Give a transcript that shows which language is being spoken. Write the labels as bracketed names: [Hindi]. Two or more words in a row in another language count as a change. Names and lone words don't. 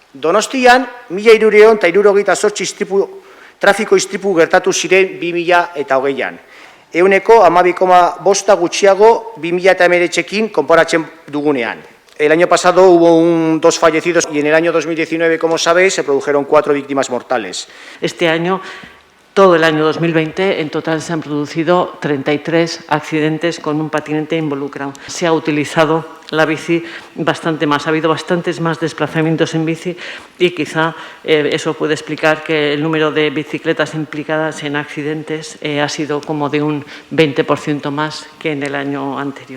[Basque] Donostian, 1.368 trafiko istripu gertatu ziren 2020an. 12,5% gutxiago 2019ekin konparatzen dugunean. [Spanish] El año pasado hubo 2 fallecidos y en el año 2019, como sabéis, se produjeron 4 víctimas mortales. Este año, todo el año 2020, en total se han producido 33 accidentes con un patinete involucrado. Se ha utilizado la bici bastante más, ha habido bastantes más desplazamientos en bici y quizá eso puede explicar que el número de bicicletas implicadas en accidentes ha sido como de un 20% más que en el año anterior.